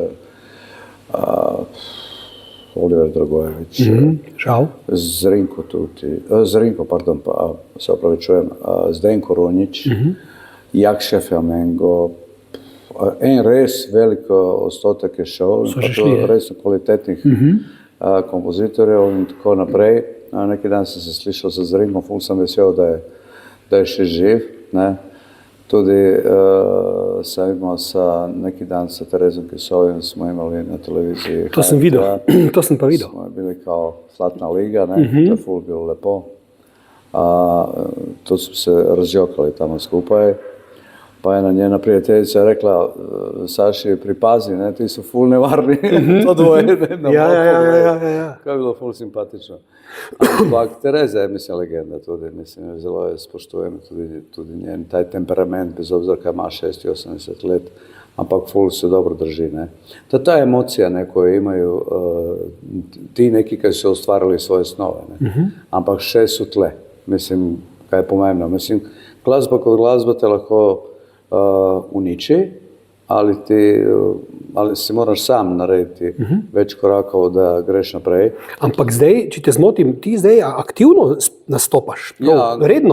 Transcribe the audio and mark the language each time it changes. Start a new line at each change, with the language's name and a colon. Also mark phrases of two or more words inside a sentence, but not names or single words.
Slovenian: Oliver Dragojević, Zrinko, pardon, pa se opravičujem, Zdenko Runjić, Jakša Flamengo, en res velik odstotek je šel, pa to res kvalitetnih kompozitorjev in tako naprej. Neki dan sem se slišal sa Zrinkom, ful sem vesel, da je še živ, ne.
Croatian: Tudi sam imao neki dan sa Terezom Kisovim, smo imali na televiziji. To sam vidio, to sam pa vidio. Smo bili kao Zlatna liga, ne,
Slovenian: to je ful bilo lepo. Tu smo se razjokali tamo skupaj.
Croatian: Pa jedna njena prijateljica rekla, Saši pripazi, ne,
Slovenian: ti so ful nevarni,
Croatian: to dvoje, ne, na
Slovenian: Ja. Kaj je bilo ful simpatično. Ampak Tereza je, mislim, legenda tudi, mislim, zelo je spoštujem tudi njen taj temperament,
Croatian: bez obzira
Slovenian: kaj ima 60-80 let, ampak ful se dobro drži, ne.
Croatian: Ta emocija, ne, koju imaju ti neki koji su ostvarili svoje snove,
Slovenian: ne, ampak še su tle, mislim, kaj je pomembno, mislim, glasba kod glasba te lahko uniči, ali si moraš sam narediti več korakov, da greš naprej. Ampak zdaj, če te zmotim, ti zdaj aktivno nastopaš, redno?